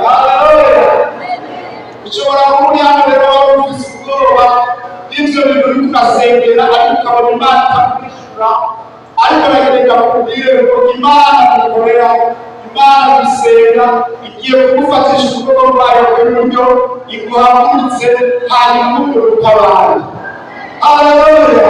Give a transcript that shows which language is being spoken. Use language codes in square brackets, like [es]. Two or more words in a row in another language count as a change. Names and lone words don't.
[rn] Haleluya. Ushobora kuba uri hano rero waba ufise ubwoba n'ivyo bintu uriko urasengera, ariko ukabona Imana itakwishura. Ariko nagereka kubwire ngo Imana mukorera, Imana gusenga igiye kugufatisha ukuboko kwayo kw'iburyo, iguhagurutse hanyuma utabara. Haleluya.